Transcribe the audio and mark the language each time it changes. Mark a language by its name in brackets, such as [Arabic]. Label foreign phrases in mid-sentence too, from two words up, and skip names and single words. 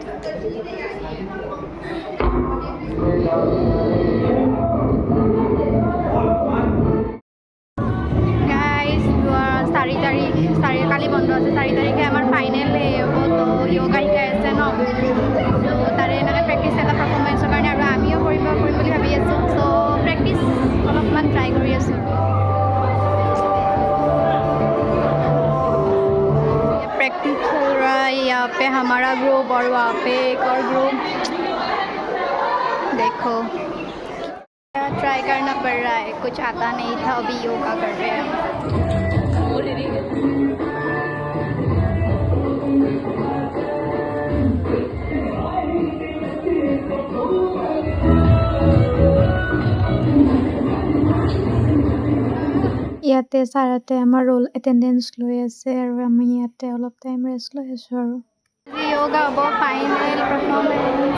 [Assamese] গাইজ 4 তাৰিখ কালি বন্ধ আছে, 4 তাৰিখে আমাৰ ফাইনেল হ'ব। তো yoga শিকাই আছে ন, তো তাৰে এনেকৈ প্ৰেক্টিচ এটা পাৰফৰ্মেঞ্চৰ কাৰণে আৰু আমিও কৰিম বুলি ভাবি আছোঁ। চ' প্ৰেক্টিচ অলপমান ট্ৰাই কৰি আছোঁ। [Hindi] प्रैक्टिस हो रहा है यहाँ पे हमारा ग्रुप और वहाँ पे एक और ग्रुप। देखो ट्राई करना पड़ रहा है, कुछ आता नहीं था, अभी योगा कर रहे हैं। [Assamese] ইয়াতে ছাৰহঁতে আমাৰ [English] roll attendance [Assamese] লৈ আছে আৰু আমি ইয়াতে অলপ টাইম ৰেষ্ট লৈ আছোঁ আৰু yoga হ'ব [English] final performance.